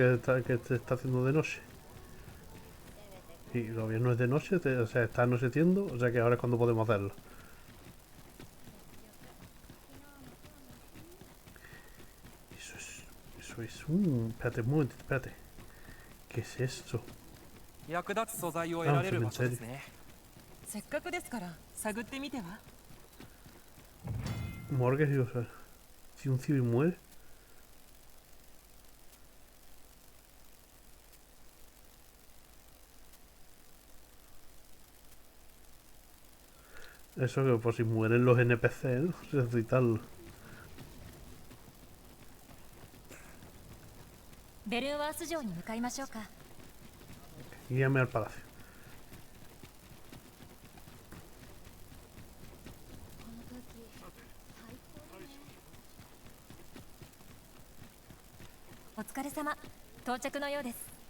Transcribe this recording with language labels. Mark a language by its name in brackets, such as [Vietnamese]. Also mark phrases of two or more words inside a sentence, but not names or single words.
[Spanish] Que se está haciendo de noche. Y todavía no es de noche, o sea, está anocheciendo, o sea que ahora es cuando podemos hacerlo. Eso es un... Espérate un momento, espérate. ¿Qué es esto? Ah, un cementerio. [Japanese] せっかくですから探ってみては。 [Spanish] Morgues y o sea, si un civil muere. Eso que por si mueren los NPC, ¿no? Resucitarlo. [Japanese] ベルンワース城に向かいましょうか。 [Spanish] Guíame al palacio. [Japanese] お疲れ様。到着のようです。